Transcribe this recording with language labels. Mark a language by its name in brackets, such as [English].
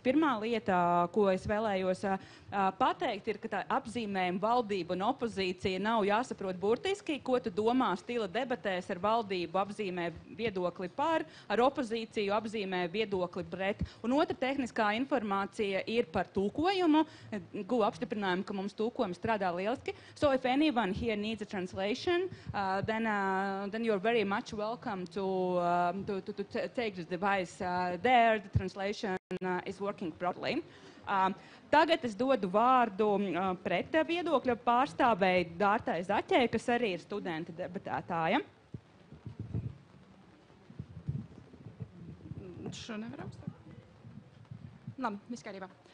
[Latvian] Pirmā lieta, ko es vēlējos pateikt, ir, ka tā apzīmējuma valdība un opozīcija nav jāsaprot burtiski, ko tu domā stila debatēs ar valdību apzīmē viedokli par, ar opozīciju apzīmē viedokli pret. Un otra tehniskā informācija ir par tulkojumu. Guvu apstiprinājumu, ka mums tulkojums strādā lieliski. [English] So if anyone here needs a translation, then you're very much welcome to take the device there. The translation is working properly. [Latvian] Tagad es dodu vārdu pret viedokļa pārstāvēji Dārtai Zaķei, kas arī ir studenta debatētāja. Šo nevaram stāvēt. Labi, viss kārībā.